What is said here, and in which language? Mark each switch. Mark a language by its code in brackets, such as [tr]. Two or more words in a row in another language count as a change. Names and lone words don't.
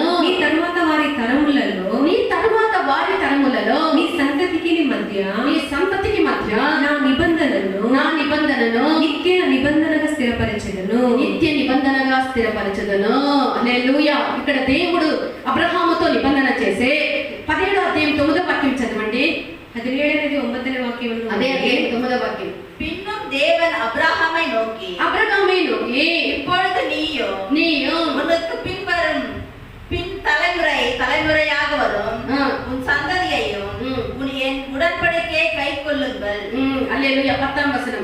[te] నీ తరువాత వారి తరములలో నీ సంతతికి మధ్య నా నిబంధనను నిత్య నిబంధనగా స్థిరపరచెదను. హల్లెలూయా. ఇక్కడ దేవుడు అబ్రహాముతో నిబంధన చేసే 17వ అధ్యాయం 9వ వాక్యం చదవండి. 17వ 9వ వాక్యం. అదే అధ్యాయం 9వ వాక్యం. [ta] பின்னும் தேவன் அப்ரஹாமை நோக்கி இப்பொழுது நீயும் உனக்கு பின் தலைமுறையாக வரும் உன் சந்ததியையும் என் உடன்படிக்கையை கை கொள்ளுங்கள். அல்லேலூயா. 10ஆம் வசனம்.